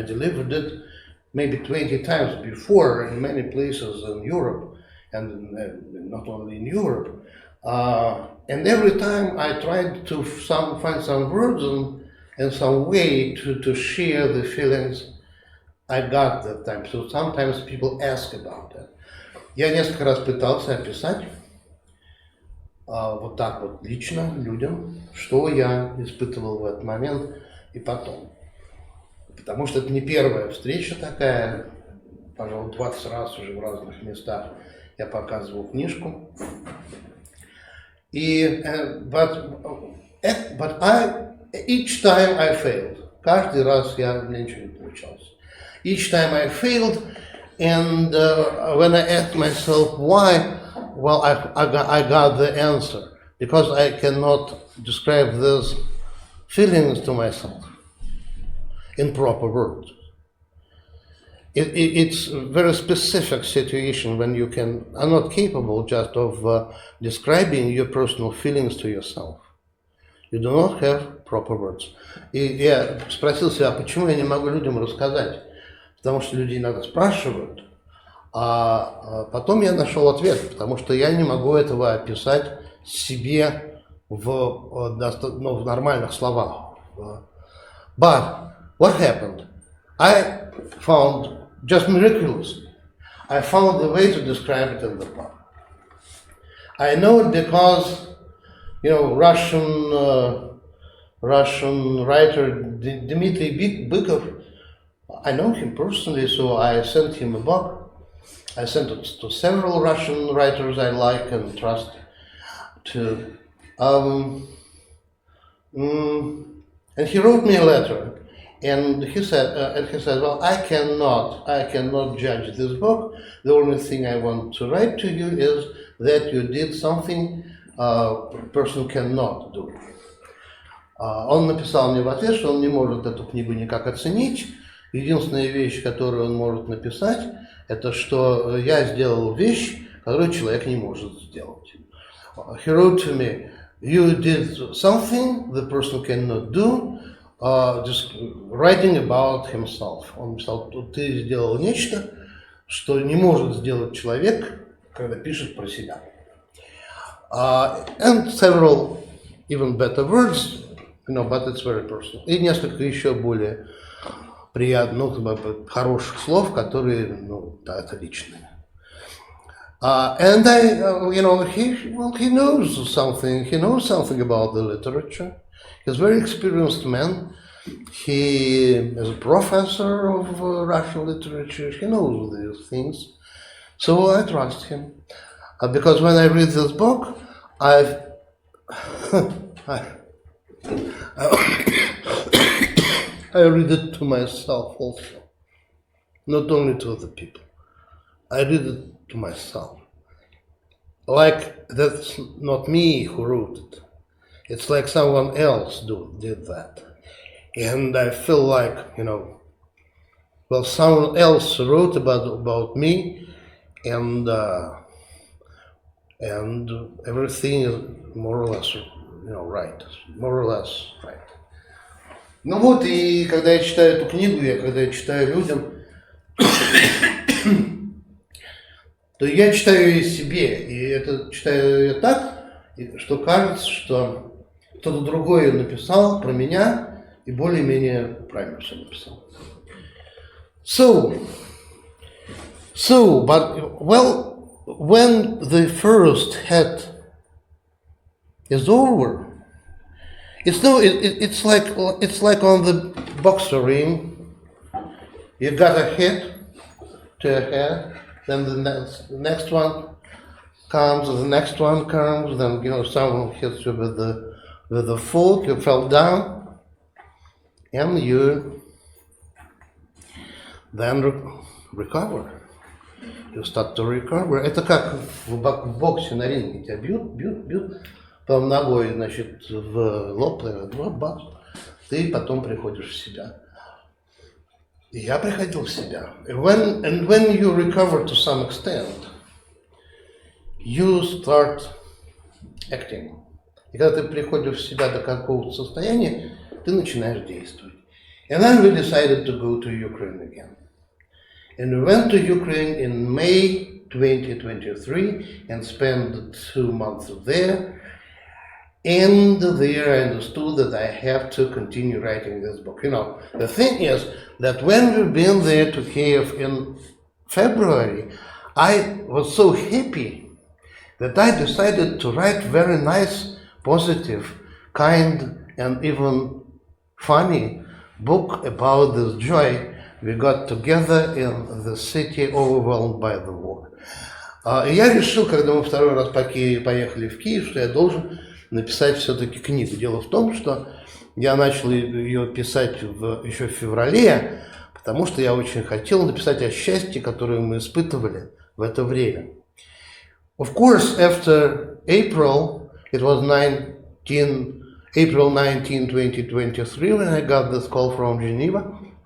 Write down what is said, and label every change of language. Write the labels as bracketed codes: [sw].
[en] I delivered it maybe 20 times before in many places in Europe, and not only in Europe. And every time I tried to find some words and some way to share the feelings I got that time. So sometimes people ask about that. [ru] Я несколько раз пытался описать вот так вот лично людям, что я испытывал в этот момент и потом. Потому что это не первая встреча такая, пожалуй, 20 раз уже в разных местах я показывал книжку. [en] И, but each time I failed. [ru] Каждый раз у меня ничего не получалось. [en] Each time I failed, and when I asked myself why, well, I got the answer. Because I cannot describe these feelings to myself in proper words. It's a very specific situation when you are not capable just of describing your personal feelings to yourself. You do not have proper words. [ru] И я спросил себя, почему я не могу людям рассказать? Потому что люди иногда спрашивают, а потом я нашел ответ, потому что я не могу этого описать себе в нормальных словах. [en] But what happened? I found, just miraculously, I found a way to describe it in the book. I know it because, you know, Russian writer Dmitry Petrov, I know him personally, so I sent him a book. I sent it to several Russian writers I like and trust to. And he wrote me a letter. And he said, well, I cannot judge this book. The only thing I want to write to you is that you did something a person cannot do. [ru] Он написал мне в ответ, что он не может эту книгу никак оценить. Единственная вещь, которую он может написать, это что я сделал вещь, которую человек не может сделать. [en] He wrote to me, you did something the person cannot do. Just writing about himself. [ru] Он писал, ты сделал нечто, что не может сделать человек, когда пишет про себя. [en] And several even better words, you know, but it's very personal. [ru] И несколько еще более приятных, хороших слов, которые, ну, да, это личные. [en] And you know, he knows something about the literature. He's a very experienced man. He is a professor of Russian literature. He knows these things. So I trust him. Because when I read this book, I read it to myself also. Not only to other people. I read it to myself. Like that's not me who wrote it. It's like someone else did that. And I feel like, you know, well, someone else wrote about me, and and everything is more or less, right, more or less right. [ru] Ну вот, и когда я читаю эту книгу, когда я читаю людям, то я читаю ее себе, и это читаю ее так, что кажется, что кто-то другой ее написал про меня и более-менее правильно все написал. [en] Well, when the first hit is over, it's like on the boxer ring. You got a hit to your head, then the next one comes, the next one comes, then someone hits you with the foot, you fell down, and you then recover. You start to recover. [ru] Это как в боксе на ринге. Тебя бьют, потом ногой, значит, в лоб, бац, ты потом приходишь в себя. И я приходил в себя. [en] And when you recover to some extent, you start acting. [ru] И когда ты приходишь в себя до какого-то состояния, ты начинаешь действовать. [en] And then we decided to go to Ukraine again. And we went to Ukraine in May 2023 and spent 2 months there. And there I understood that I have to continue writing this book. The thing is that when we've been there to Kyiv in February, I was so happy that I decided to write very nice, positive, kind, and even funny book about this joy we got together in the city overwhelmed by the war. [ru] И я решил, когда мы второй раз поехали в Киев, что я должен написать все-таки книгу. Дело в том, что я начал ее писать еще в феврале, потому что я очень хотел написать о счастье, которое мы испытывали в это время. [en] Of course, after April, it was April 19, 2023, when I got this call from Geneva.